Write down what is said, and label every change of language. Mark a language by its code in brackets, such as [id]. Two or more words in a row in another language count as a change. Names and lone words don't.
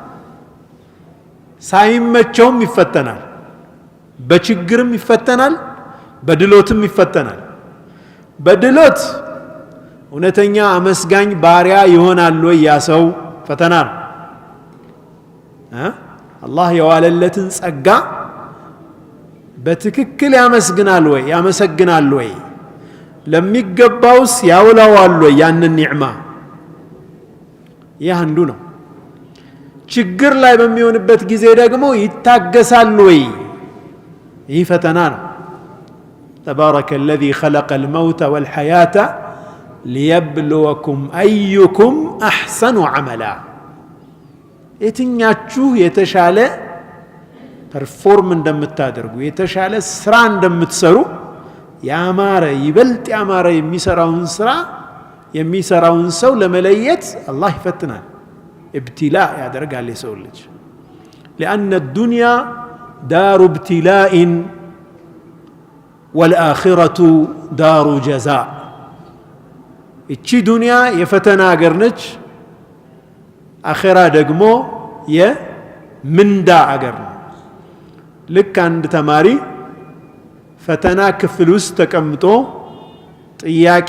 [am] ሳይመቸውም ይፈተናል በችግርም ይፈተናል በድሎትም ይፈተናል በድሎት እውነተኛ አመስጋኝ ባሪያ ይሆናል ወይ ያ ሰው ፈተና ነው አላህ የዋለለትን ጸጋ በትክክል ያመሰግናል ወይ ለሚገባውስ ያውላዋል ወይ ያንን ኒዕማ ይህ አንዱ ነው ችግር ላይ በሚሆንበት ጊዜ ደግሞ ይታገሳል ወይ ይህ ፈተና ነው [ar] تبارك الذي خلق الموت والحياة ليبلوكم أيكم أحسن عملا [am] የትኛችሁ የተሻለ ፐርፎርም እንደምታደርጉ የተሻለ ስራ እንደምትሰሩ ያማረ ይበልጥ ያማረ የሚሰራውን ሰው ለመለየት አላህ ይፈትናል ابتلاء ያደርጋል የሰው ልጅ [ar] لأن الدنيا دار ابتلاء والآخرة دار جزاء [am] እቺ ዱንያ የፈተና ሀገር ነች አኺራ ደግሞ የምንዳ ሀገር ነው ልክ አንድ ተማሪ ፈተና ክፍል ውስጥ ተቀምጦ ጥያቄ